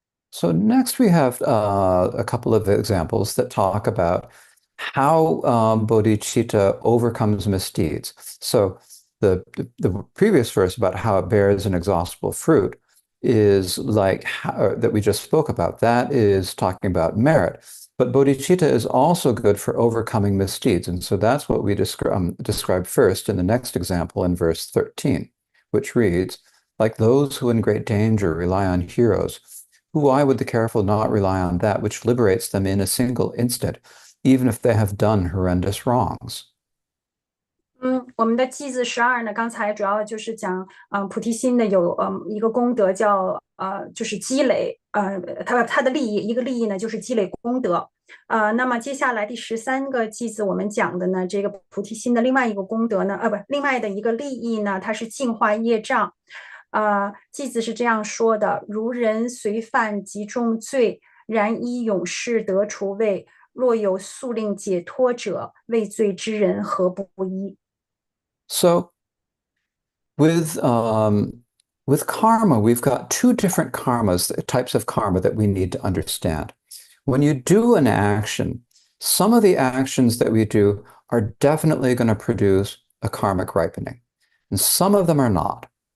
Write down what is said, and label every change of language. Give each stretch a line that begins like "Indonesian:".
English: So next we have a couple of examples that talk about how bodhicitta overcomes misdeeds. So the previous verse about how it bears inexhaustible fruit is like that we just spoke about. That is talking about merit. But bodhicitta is also good for overcoming misdeeds. And so that's what we describe first in the next example in verse 13, which reads, like those who in great danger rely on heroes, why would the careful not rely on that which liberates them in a single instant, even if they have done horrendous wrongs?
Chinese: 我们的偈子12呢，刚才主要就是讲，菩提心的有一个功德叫就是积累，它的利益一个利益呢就是积累功德，那么接下来第13个偈子我们讲的呢，这个菩提心的另外一个功德呢，不，另外的一个利益呢，它是净化业障，偈子是这样说的：如人随犯极重罪，然依永世得除畏，若有速令解脱者，畏罪之人何不依？
English: So with karma, we've got two different types of karma that we need to understand. When you do an action, some of the actions that we do are definitely going to produce a karmic ripening, and some of them are not.